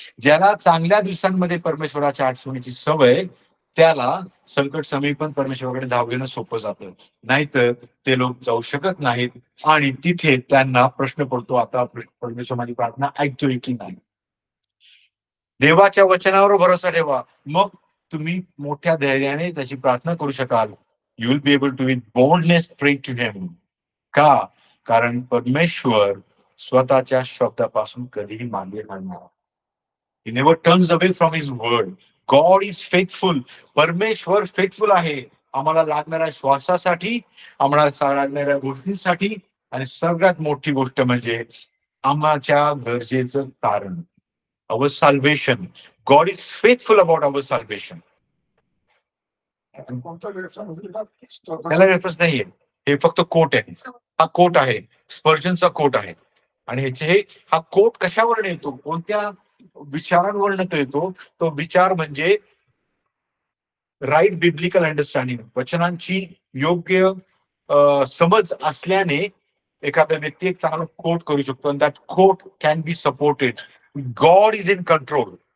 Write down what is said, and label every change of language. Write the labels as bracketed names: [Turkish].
[Marathi] ज्याला चांगल्या दिवसांमध्ये परमेश्वराच्या आठवणीची सवय, त्याला संकट समयी पण परमेश्वराकडे धाव घेणं सोपं जातं. नाहीतर ते लोक जाऊ शकत नाहीत आणि तिथे त्यांना प्रश्न पडतो, आता परमेश्वर माझी प्रार्थना ऐकतोय की नाही. देवाच्या वचनावर भरोसा ठेवा, मग तुम्ही मोठ्या धैर्याने त्याची प्रार्थना करू शकाल. [English] You will be able to with boldness pray to him. [Marathi] का? कारण परमेश्वर स्वतःच्या शब्दापासून कधीही मागे हलणार. [English] He never turns away from his word. God is faithful. [Marathi] परमेश्वर फेथफुल आहे आम्हाला लागणाऱ्या श्वासासाठी, आम्हाला लागणाऱ्या गोष्टींसाठी, आणि सगळ्यात मोठी गोष्ट म्हणजे आम्हाच्या गरजेचं कारण, [English] our salvation. God is faithful about our salvation. [Marathi] त्याला रेफरन्स नाहीये, हे फक्त कोट आहे. हा कोट आहे, स्पर्जनचा कोट आहे. आणि हा कोट कशावर येतो, कोणत्या विचारांवर येतो? तो विचार म्हणजे राईट बिब्लिकल अंडरस्टँडिंग, वचनांची योग्य समज असल्याने एखादा व्यक्ती एक चांगला कोट करू शकतो. आणि [English] That quote can be supported. God is in control.